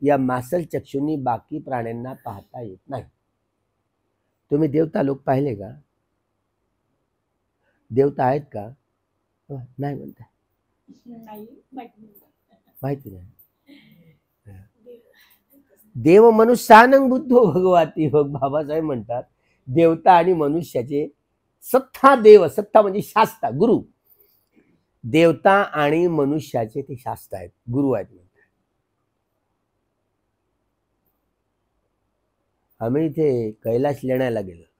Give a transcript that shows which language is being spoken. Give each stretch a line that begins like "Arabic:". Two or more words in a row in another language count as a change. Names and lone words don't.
Marathi: या मासल चक्षुंनी बाकी प्राण्यांना पाहता येत नाही. तुम्ही देवता लोक पाहिले का? देवता आहेत का? नाही म्हणता, माहिती नाही.
Pali: देव मनुष्यानं बुद्धो भगवाती,
Marathi: बाबासाहेब म्हणतात देवता आणि मनुष्याचे सत्ता देव, सत्ता म्हणजे शास्ता गुरु, देवता आणि मनुष्याचे ते शास्त्र आहेत, गुरु आहेत. आम्ही इथे कैलास लेण्याला गेलो.